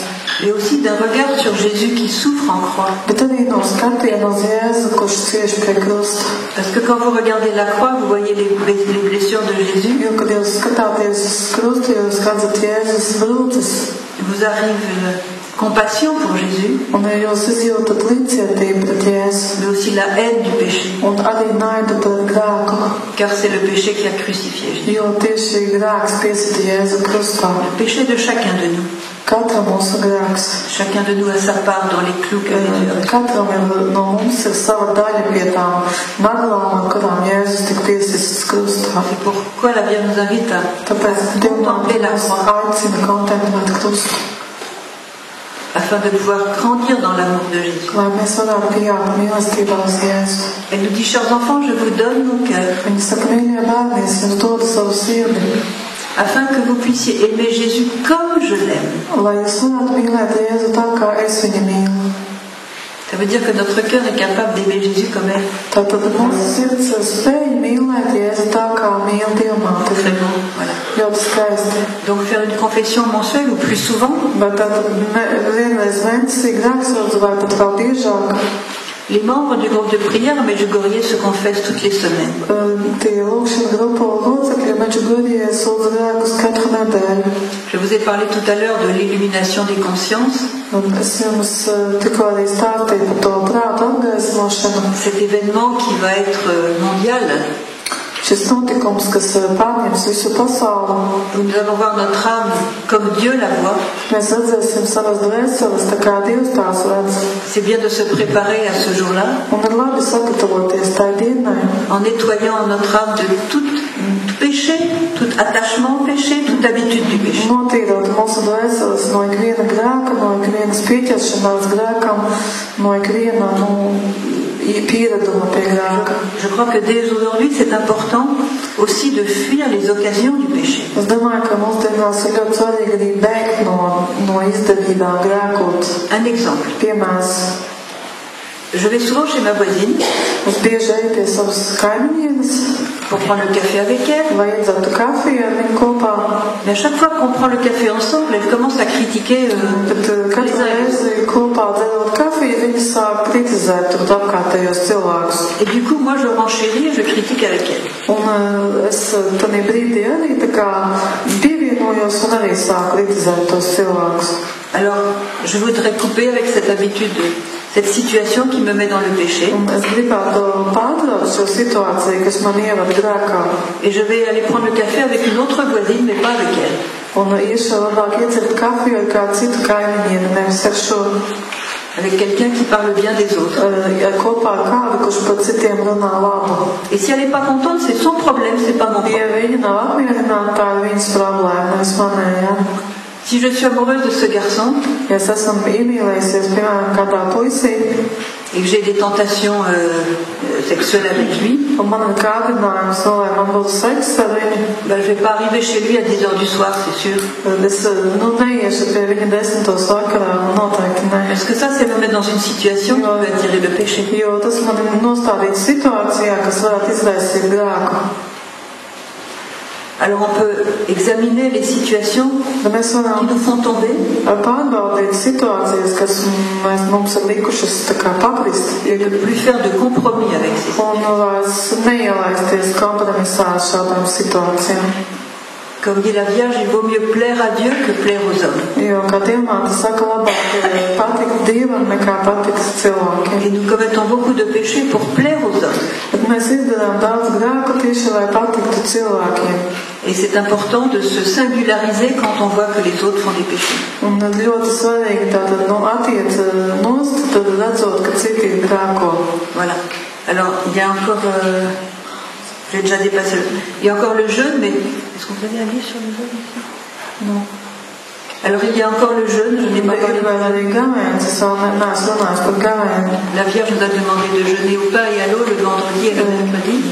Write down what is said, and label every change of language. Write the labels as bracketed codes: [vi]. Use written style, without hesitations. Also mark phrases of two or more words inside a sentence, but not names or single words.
[fr] mais aussi d'un regard sur Jésus qui souffre en croix. [lv] bet arī no skatiena uz Jēzu, kurš cieš pie krusta. [fr] Parce que quand vous regardez la croix, vous voyez les blessures de Jésus. [lv] Jo, kad jūs skatāties uz krustu, jūs redzat Jēzus brūces, [fr] Il vous arrive une compassion pour Jésus, [lv] un jūs izjūtat līdzcietību pret Jēzu, [fr] mais aussi la haine du péché, [lv] un arī naidu par grēku, [fr] car c'est le péché qui a crucifié Jésus. [lv] jo tieši grēks piesita Jēzu krustā. [fr] Le péché de chacun de nous. [lv] Katram mūsu grēks. [fr] Chacun de nous a sa part dans les clous qu'avait Dieu. [lv] Katram no mums ir sava daļa pie tām naglām, ar kurām Jēzus tika piesists krustā. [fr] C'est pourquoi la Bible nous invite à [lv] Tāpēc [fr] contempler la [lv] Dievs [fr] croix, [lv] aicina kontemplēt krustu, [fr] afin de pouvoir grandir dans l'amour de Jésus. [lv] lai mēs varētu pieaugt mīlestībā uz Jēzu. [fr] Elle nous dit, chers enfants, je vous donne mon cœur, [lv] Viņa saka, mīļie bērni, es jums dodu savu sirdi, [fr] afin que vous puissiez aimer Jésus comme je l'aime. [lv] lai jūs varētu mīlēt Jēzu tā, kā es viņu mīlu. [fr] Ça veut dire que notre cœur est capable d'aimer Jésus comme elle. [lv] Tātad mūsu sirds spēj mīlēt Jēzu tā, kā mīl Dievmāte. [fr] Très bon, voilà. [lv] Ļoti skaisti. [fr] Donc faire une confession mensuelle ou plus souvent, [lv] Bet tad vienreiz mēnesī grēksūdze vai pat vēl biežāk. [fr] les membres du groupe de prière à Medjugorje se confessent toutes les semaines. [lv] Tie lūkšana grupu locekļi Medžugorjē sūdz grēkus katru nedēļu. [fr] Je vous ai parlé tout à l'heure de l'illumination des consciences, [lv] Un es jums tikko arī stāstīju par to prātu apgaismošanu. [fr] cet événement qui va être mondial. [lv] Šis notikums, kas pārņems visu pasauli, [fr] Nous allons voir notre âme comme Dieu la voit. [lv] mēs redzēsim savas dvēseles, tā kā Dievs tās redz. [fr] C'est bien de se préparer à ce jour-là [lv] Un ir labi sagatavoties tai dienai, [fr] en nettoyant notre âme de tout péché, tout attachement au péché, toute habitude du péché. [lv] notīrot mūsu dvēseles no ikviena grēka, no ikvienas pieķeršanās grēkam, no ikviena piereduma pie grēka. [fr] Je crois que dès aujourd'hui, c'est important aussi de fuir les occasions du péché. [lv] Es domāju, ka mūsdienās ir ļoti svarīgi arī bēgt no izdevīgā grēkot. [fr] Un exemple. [lv] Piemērs, [fr] Je vais souvent chez ma voisine [lv] es bieži eju pie savas kaimiņienes, [fr] pour prendre le café avec elle. [lv] lai iedzertu kafiju ar viņu kopā. [fr] Mais à chaque fois qu'on prend le café ensemble, elle commence à critiquer [lv] Bet [fr] les [lv] katru [fr] uns et les autres. [lv] reizi kopā dzerot kafiju, viņi sāk kritizēt tur apkārtējos cilvēkus. [fr] Et du coup, moi, je renchéris et je critique avec elle. [lv] Un es tādā brīdī arī tā kā pievienojos un arī sāku kritizēt tos cilvēkus. [fr] Alors, je voudrais couper avec cette habitude, cette situation qui me met dans le péché. [lv] Un es gribētu pārtraukt šo situāciju, kas man ievada grēkā. [fr] Et je vais aller prendre le café avec une autre voisine, mais pas avec elle. [lv] Un iešu labāk iedzert kafiju ar kādu citu kaimiņienu, nevis ar šo. [fr] Avec quelqu'un qui parle bien des autres. [lv] Kopā ar kādu, kurš par citiem runā labu. [fr] Et si elle n'est pas contente, c'est son problème, c'est pas mon problème. [lv] Ja viņa nav apmierināta, tā ir viņas problēma, nevis manējā. [fr] Si je suis amoureuse de ce garçon, [lv] Ja es esmu iemīlējusies, piemēram, kādā puisī, [fr] et que j'ai des tentations sexuelles avec lui, [lv] un man ir kārdinājums, lai man būtu seks ar viņu, [fr] ben, je ne vais pas arriver chez lui à 10h du soir, c'est sûr. [lv] tad es neiešu pie viņa 10. vakarā, noteikti ne. [fr] Parce que ça, c'est me mettre dans une situation qui peut attirer le péché. [lv] Jo tas man nostādīt situācijā, kas varētu izraisīt grēku. [fr] Alors on peut examiner les situations [lv] Tad mēs varam [fr] qui nous font tomber [lv] pārbaudīt situācijas, kas mums ir likušas tā kā pakrist, [fr] et ne plus faire de compromis avec ces [lv] un vairs neielaisties kompromisā ar šādām situācijām. [fr] Comme dit la Vierge, il vaut mieux plaire à Dieu que plaire aux hommes. [lv] Jo, kā Dievmāte saka, labāk patikt Dievam nekā patikt cilvēkiem. [fr] Et nous commettons beaucoup de péchés pour plaire aux hommes. [lv] Bet mēs izdarām daudz grēku tieši, lai patiktu cilvēkiem. [fr] Et c'est important de se singulariser quand on voit que les autres font des péchés. [lv] Un ļoti svarīgi tātad attiec nost, tad redzot, ka citi grēko. [fr] Voilà. Alors, il y a encore... j'ai déjà dépassé le... Il y a encore le jeûne, mais... Est-ce que vous avez un livre sur le jeûne ici? Non. Alors, il y a encore le jeûne, je n'ai pas parlé. La Vierge nous a demandé de jeûner au pain et à l'eau le vendredi et le mercredi.